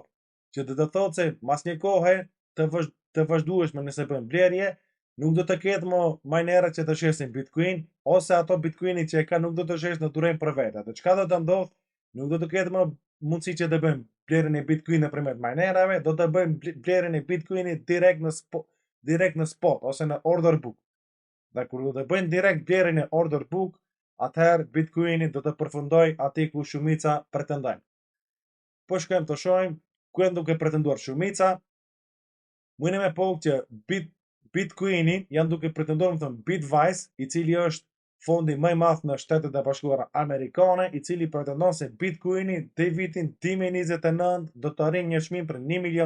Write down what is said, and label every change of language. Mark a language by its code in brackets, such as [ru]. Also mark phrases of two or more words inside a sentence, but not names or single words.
[sq] Që do të thotë se mas një kohe të vazhdueshme nëse bëjnë blerje, nuk do të ketë më minerat që të shesin Bitcoin, ose ato Bitcoini që e ka nuk do të shes në durim për vete. Dhe çka do të ndodhë? Nuk do të ketë më mundësi që të bëjmë blerjen e Bitcoin nëpërmjet minerave, do të bëjmë blerjen e Bitcoinit direkt në spot ose në [en] order book. [sq] Dhe kur do të bëjnë direkt blerjen e [en] order book, [sq] atëherë Bitcoini do të përfundoj aty ku shumica pretendojnë. Po shkojmë të shohim ku janë duke pretenduar shumica. Mundem me po që Bitcoini janë duke pretenduar, më thënë Bitwise, i cili është fondi më i madh në Shtetet e Bashkuara Amerikane, i cili pretendon se Bitcoini deri vitin 2029 do të arrijë një çmim për $1 milion.